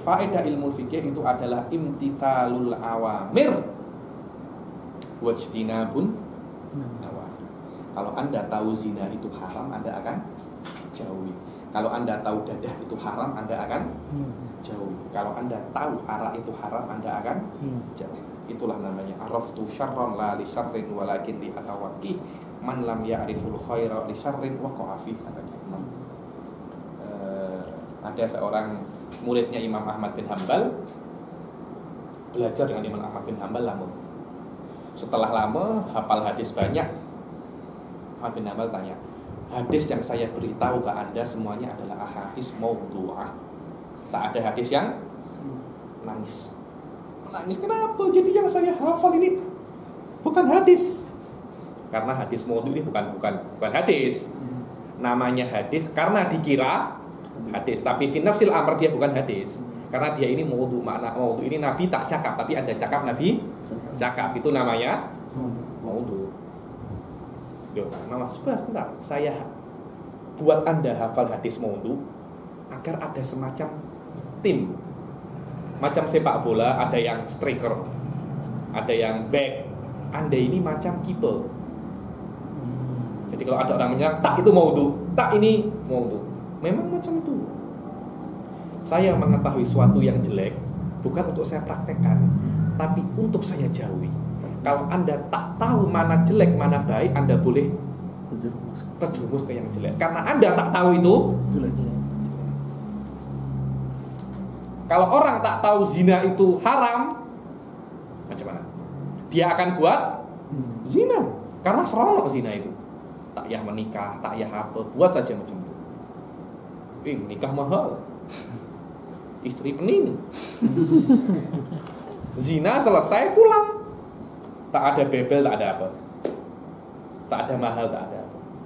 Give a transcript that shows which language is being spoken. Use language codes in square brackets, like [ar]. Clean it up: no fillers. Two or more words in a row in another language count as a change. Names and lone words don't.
[ms] Faedah ilmu fikih itu adalah [ar] امتثال الأوامر واجتناب النواهي. [ms] Kalau Anda tahu zina itu haram, Anda akan jauhi. Kalau Anda tahu dadah itu haram, Anda akan jauhi. Kalau Anda tahu arak itu haram, Anda akan jauhi. Itulah namanya [ar] عرفت شرا لا لشر ولكن لأتوقاه من لم يعرف الخير لشر وقع في, [ms] katanya Imam. Ada seorang muridnya Imam Ahmad bin Hanbal, belajar dengan Imam Ahmad bin Hanbal lama. Setelah lama hafal hadis banyak, Ahmad bin Hanbal tanya, hadis yang saya beritahu ke Anda semuanya adalah [ar] أحاديث موضوعة. [ms] Tak ada hadis yang nangis. Nangis kenapa? Jadi yang saya hafal ini bukan hadis. Karena hadis maudhu' ini bukan hadis. Namanya hadis karena dikira hadis, tapi [ar] في نفس الأمر [ms] dia bukan hadis. Karena dia ini maudhu', makna maudhu' ini Nabi tak cakap, tapi Anda cakap, Nabi cakap, itu namanya maudhu'. Sebentar, saya buat Anda hafal hadis maudhu' agar ada semacam tim. Macam sepak bola, ada yang striker, ada yang back. Anda ini macam kiper. Jadi kalau ada orang menyerang, tak itu maudhu', tak ini maudhu'. Memang macam itu. Saya mengetahui suatu yang jelek bukan untuk saya praktekkan, tapi untuk saya jauhi. Kalau Anda tak tahu mana jelek, mana baik, Anda boleh terjerumus ke yang jelek. Karena Anda tak tahu itu jelek. Kalau orang tak tahu zina itu haram, macam mana? Dia akan buat zina. Karena seronok zina itu. Tak payah menikah, tak payah apa, buat saja macam itu. Menikah mahal, istri pening. Zina selesai pulang, tak ada bebel, tak ada apa, tak ada mahal, tak ada apa.